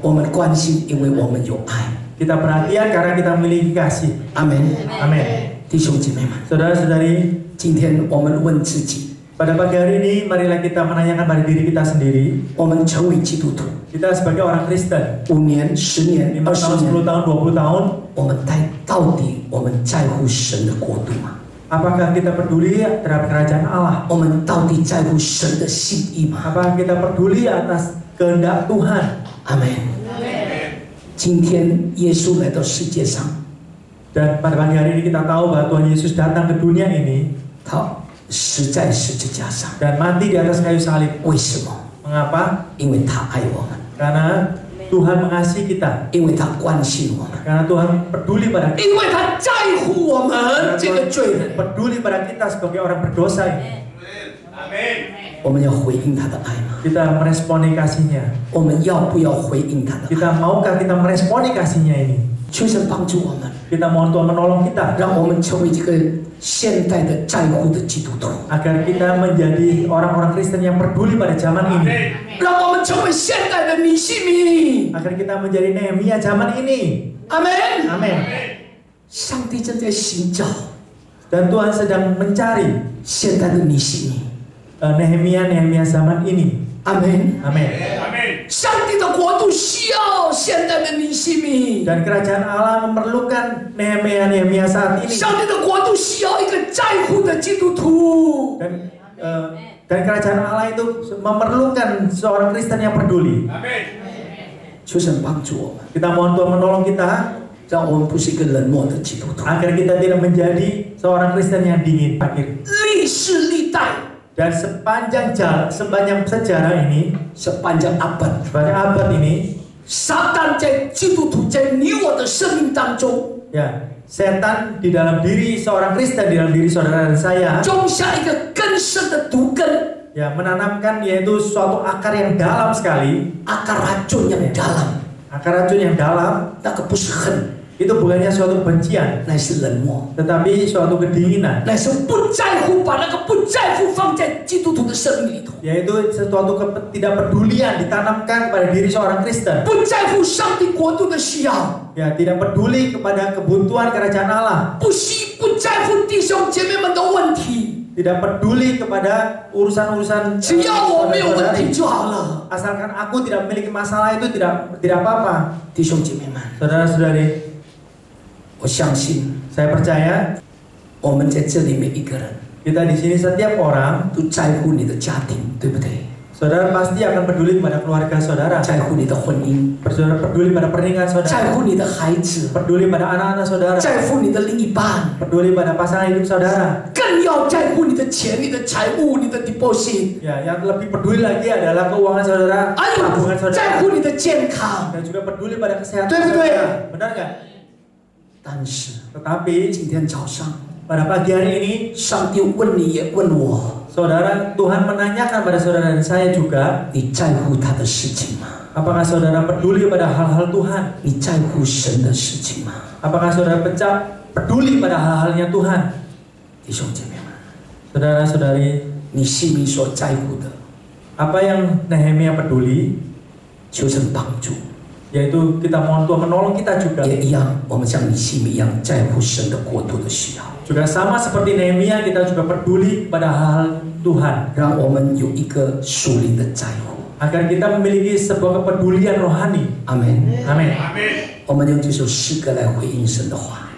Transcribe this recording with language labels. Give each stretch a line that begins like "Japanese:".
Chinese: 我们关心，因为我们有爱。
Indonesian: Kita perhatian karena kita memiliki kasih.
Chinese: 阿门。
Indonesian: Amin.
Chinese: 弟兄姐妹们，
Indonesian: Saudara-saudari,
Chinese: 今天我们问自己，
Indonesian: Pada pagi hari ini, marilah kita menanyakan pada diri kita sendiri.
Chinese: 我们成为基督徒
Indonesian: Kita sebagai orang Kristen,
Chinese: 5年、10年、
Indonesian: 5 tahun,
Chinese: 20
Indonesian: tahun, 20 tahun,
Chinese: 我们到底我们在乎神的国度吗？
Indonesian: apakah kita peduli terhadap kerajaan Allah?
Chinese: 我们到底在乎神的心意吗？
Indonesian: Apakah kita peduli atas kehendak Tuhan?
Chinese: 阿门。今天耶稣来到世界上，
Indonesian: Dan pada pagi hari ini kita tahu bahwa Tuhan Yesus datang ke dunia ini
Chinese: 他死在十字架上，
Indonesian: dan mati di atas kayu salib.
Chinese: 为什么？
Indonesian: Mengapa?
Chinese: 因为他爱我们，
Indonesian: Karena Tuhan mengasihi kita.
Chinese: 因为他关心我们，
Indonesian: Karena Tuhan peduli pada kita.
Chinese: 因为他在乎我们这个罪人。
Indonesian: Peduli pada kita sebagai orang berdosa ini.
Chinese: 我们要回应他的爱吗？
Indonesian: Kita meresponi kasihnya.
Chinese: 我们要不要回应他的爱？
Indonesian: Kita maukah kita meresponi kasihnya ini?
Chinese: 求神帮助我们，
Indonesian: Kita mohon Tuhan menolong kita
Chinese: 让我们成为这个现代的在乎的基督徒，
Indonesian: agar kita menjadi orang-orang Kristen yang peduli pada zaman ini.
Chinese: 让我们成为现代的尼西米。
Indonesian: Agar kita menjadi Nehemia zaman ini.
Chinese: 阿门。
Indonesian: Amin.
Chinese: 上帝正在寻找
Indonesian: Dan Tuhan sedang mencari
Chinese: 现代的尼西米。
Indonesian: Nehemia zaman ini.
Chinese: 阿门。
Indonesian: Amin.
Chinese: 上帝的国度需要现代的尼西米，
Indonesian: Dan kerajaan Allah memerlukan Nehemia saat ini.
Chinese: 上帝的国度需要一个在乎的基督徒。
Indonesian: Dan kerajaan Allah itu memerlukan seorang Kristen yang peduli.
Chinese: 求神帮助我们，
Indonesian: Kita mohon Tuhan menolong kita
Chinese: 让我们不是一个冷漠的基督徒。
Indonesian: agar kita tidak menjadi seorang Kristen yang dingin. Akhir.
Chinese: 历世历代，
Indonesian: Dan sepanjang sejarah ini, sepanjang abad， sepanjang abad ini,
Chinese: 撒旦在基督徒在你我的生命当中，
Indonesian: ya, setan di dalam diri seorang Kristen, di dalam diri saudara dan saya,
Chinese: 种下一个根深的毒根，
Indonesian: ya, menanamkan yaitu suatu akar yang dalam sekali. akar racun yang dalam， Akar racun yang dalam
Chinese: 那个不是恨，
Indonesian: itu bukannya suatu kebencian,
Chinese: 乃是冷漠，
Indonesian: tetapi suatu kedinginan,
Chinese: 乃是不在乎，把那个不在乎放在基督徒的生命里头，
Indonesian: yaitu suatu ketidakpedulian ditanamkan kepada diri seorang Kristen.
Chinese: 不在乎上帝国度的需要，
Indonesian: Ya, tidak peduli kepada kebutuhan kerajaan Allah,
Chinese: 不在乎弟兄姐妹们的问题，
Indonesian: tidak peduli kepada urusan-urusan
Chinese: 只要我没有问题
Indonesian: saudara-saudari.
Chinese: 就好了。
Indonesian: Asalkan aku tidak memiliki masalah itu tidak apa-apa.
Chinese: 弟兄姐妹们，
Indonesian: Saudara-saudari,
Chinese: 我相信
Indonesian: saya percaya
Chinese: 我们在这里每一个人
Indonesian: kita di sini setiap orang,
Chinese: 都在乎你的家庭，对不对？
Indonesian: saudara pasti akan peduli pada keluarga saudara,
Chinese: 在乎你的婚姻，
Indonesian: saudara peduli pada pernikahan
Chinese: 在
Indonesian: saudara,
Chinese: 乎你的孩子，
Indonesian: peduli pada anak-anak saudara,
Chinese: 在乎你的另一半，
Indonesian: peduli pada pasangan hidup saudara.
Chinese: 更要在乎你的钱、你的财物、你的 deposit，
Indonesian: Ya, yang lebih peduli lagi adalah keuangan saudara,
Chinese: 还
Indonesian: tabungan
Chinese: 有在乎你的健康。
Indonesian: dan juga peduli pada kesehatan
Chinese: 对不对？
Indonesian: saudara. Benar nggak?
Chinese: 但是
Indonesian: Tetapi
Chinese: 今天早上，
Indonesian: pada pagi hari ini,
Chinese: 上帝问你也问我，
Indonesian: saudara, Tuhan menanyakan pada saudara dan saya juga,
Chinese: 你在乎他的事情吗？
Indonesian: apakah saudara peduli pada hal-hal Tuhan?
Chinese: 你在乎神的事情吗？
Indonesian: Apakah saudara peduli pada hal-halnya Tuhan?
Chinese: 弟兄姐妹们，
Indonesian: Saudara-saudari,
Chinese: 你心里所在乎的，
Indonesian: apa yang Nehemia peduli,
Chinese: 求神帮助。
Indonesian: yaitu kita mohon Tuhan menolong kita juga.
Chinese: 也一样，我们像尼西米一样在乎神的国度的需要，
Indonesian: Juga sama seperti Nehemia, kita juga peduli pada hal Tuhan,
Chinese: 让我们有一个属灵的在乎。
Indonesian: agar kita memiliki sebuah kepedulian rohani.
Chinese: 阿门。
Indonesian: Amin.
Chinese: 我们用这首诗歌来回应神的话，